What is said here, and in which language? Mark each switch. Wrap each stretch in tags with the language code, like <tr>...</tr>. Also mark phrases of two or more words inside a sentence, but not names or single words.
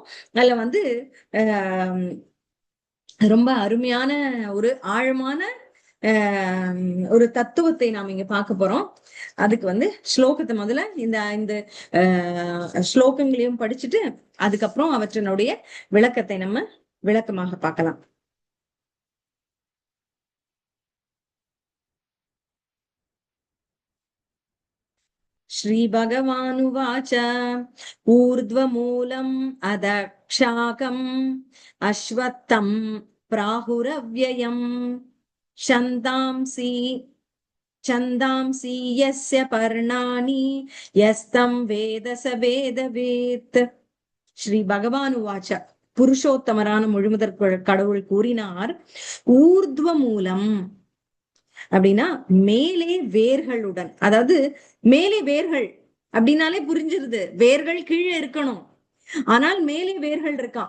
<ta>அதுல வந்து ரொம்ப அருமையான ஒரு ஆழமான ஒரு தத்துவத்தை நாம் இங்க பார்க்க போறோம். அதுக்கு வந்து ஸ்லோகத்தை முதல்ல இந்த ஸ்லோகங்களையும் படிச்சுட்டு அதுக்கப்புறம் அவற்றினுடைய விளக்கத்தை நம்ம விளக்கமாக பார்க்கலாம்.</ta> <sa>श्रीभगवानुवाच ऊर्ध्वमूलम् अधक्षाकम् अश्वत्थम् प्राहुरव्ययम् छन्दांसि यस्य पर्णानि यस्तं वेद स वेदवेत्. श्री भगवान् उवाच,</sa> <ta>புருஷோத்தமரான முழுமுதற் கடவுள் கூறினார்,</ta> <sa>ऊर्ध्व मूलम्</sa> <ta>அப்படின்னா மேலே வேர்களுடன், அதாவது மேலே வேர்கள் அப்படின்னாலே புரிஞ்சிருது, வேர்கள் கீழே இருக்கணும், ஆனால் மேலே வேர்கள் இருக்கான்.</ta>